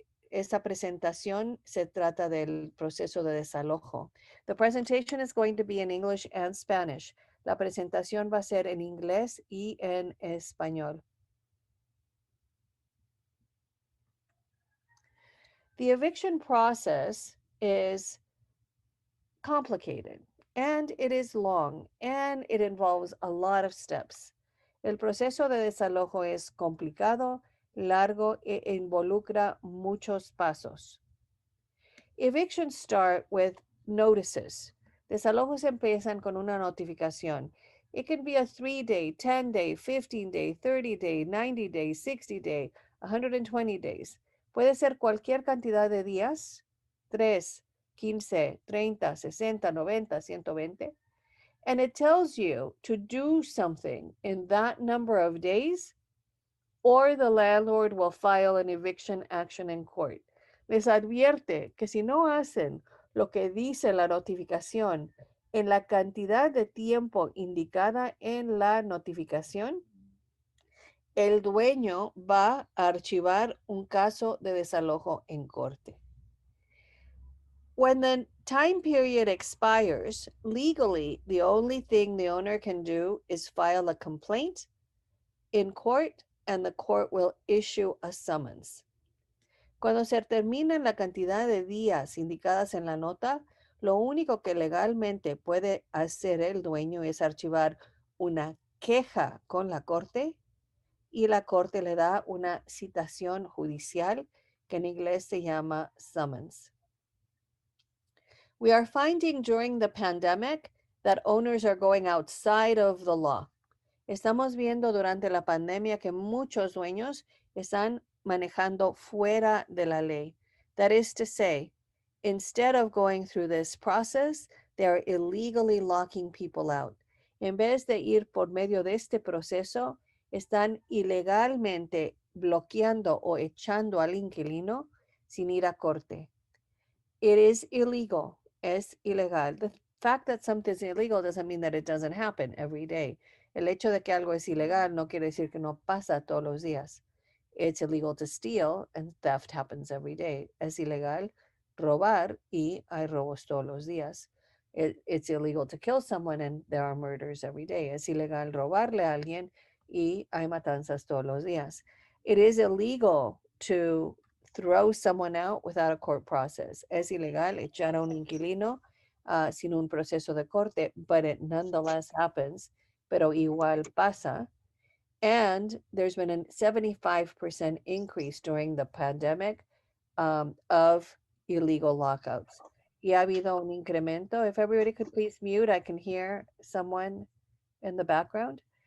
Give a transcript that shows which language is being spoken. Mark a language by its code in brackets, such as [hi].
[es] Esta presentación se trata del proceso de desalojo. [en] The presentation is going to be in English and Spanish. [es] La presentación va a ser en inglés y en español. [en] The eviction process is complicated and it is long and it involves a lot of steps. [es] El proceso de desalojo es complicado, largo e involucra muchos pasos. [en] Evictions start with notices. [es] Desalojos empiezan con una notificación. [en] It can be a 3-day, 10-day, 15-day, 30-day, 90-day, 60-day, 120 days. [es] Puede ser cualquier cantidad de días, 3, 15, 30, 60, 90, 120. [en] And it tells you to do something in that number of days or the landlord will file an eviction action in court. [es] Les advierte que si no hacen lo que dice la notificación en la cantidad de tiempo indicada en la notificación, el dueño va a archivar un caso de desalojo en corte. [en] When the time period expires, legally, the only thing the owner can do is file a complaint in court and the court will issue a summons. [es] Cuando se termina la cantidad de días indicadas en la nota, lo único que legalmente puede hacer el dueño es archivar una queja con la corte y la corte le da una citación judicial que en inglés se llama summons. [en] We are finding during the pandemic that owners are going outside of the law. [es] Estamos viendo durante la pandemia que muchos dueños están manejando fuera de la ley. [en] That is to say, instead of going through this process, they are illegally locking people out. [es] En vez de ir por medio de este proceso, están ilegalmente bloqueando o echando al inquilino sin ir a corte. [en] It is illegal. [es] Es ilegal. [en] The fact that something is illegal doesn't mean that it doesn't happen every day. [es] El hecho de que algo es ilegal no quiere decir que no pasa todos los días. [en] It's illegal to steal and theft happens every day. [es] Es ilegal robar y hay robos todos los días. [en] It's illegal to kill someone and there are murders every day. [es] Es ilegal robarle a alguien y hay matanzas todos los días. [en] It is illegal to throw someone out without a court process. [es] Es ilegal echar a un inquilino sin un proceso de corte, [en] but it nonetheless happens, [es] pero igual pasa. [en] And there's been a 75% increase during the pandemic of illegal lockouts. [es] Y ha habido un incremento. [en] If everybody could please mute, I can hear someone in the background.